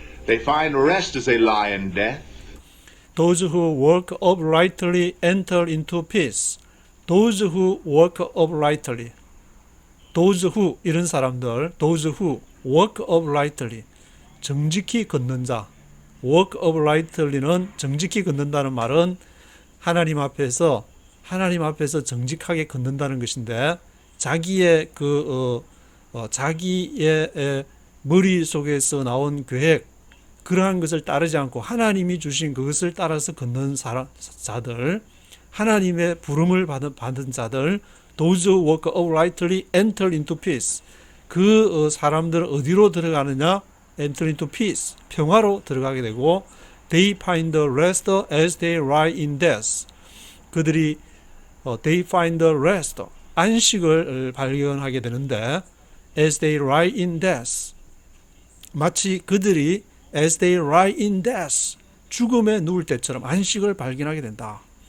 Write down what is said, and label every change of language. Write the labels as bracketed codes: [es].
[en] They find rest as they lie in death. Those who walk uprightly enter into peace. Those who walk uprightly. Those who [ko] 이런 사람들, [en] those who walk uprightly [ko] 정직히 걷는 자. walk uprightly는 정직히 걷는다는 말은 하나님 앞에서 정직하게 걷는다는 것인데 자기의 자기의 머릿속에서 나온 계획 그러한 것을 따르지 않고 하나님이 주신 그것을 따라서 걷는 자들, 하나님의 부름을 받은 자들, [en] those who walk uprightly enter into peace. [ko] 그 사람들은 어디로 들어가느냐? [en] enter into peace. [ko] 평화로 들어가게 되고 [en] they find rest as they lie in death. 그들이 they find rest, [ko] 안식을 발견하게 되는데 [en] as they lie in death. [ko] 마치 그들이 [en] as they lie in death, [ko] 죽음에 누울 때처럼 안식을 발견하게 된다.